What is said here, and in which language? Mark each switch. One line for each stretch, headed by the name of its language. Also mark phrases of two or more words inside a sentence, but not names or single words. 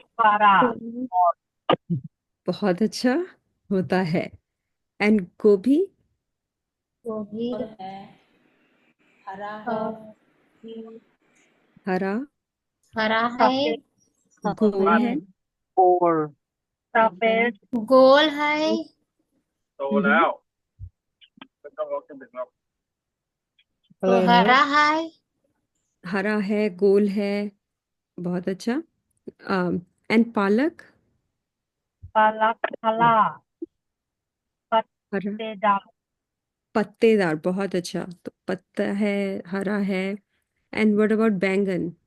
Hindi: बहुत अच्छा होता है। एंड गोभी, गोभी और है हरा है हरा, हरा है गोल है, गोल है
Thai: โตแล้ว ไม่ต้องรอขึ้นถึงหรอก อะไรนะ
Hindi: हरा है हरा है, गोल है, बहुत अच्छा। एंड पालक, हरा, पत्तेदार, बहुत अच्छा। तो पत्ता है, हरा है।
English: and what about
Hindi: बैंगन?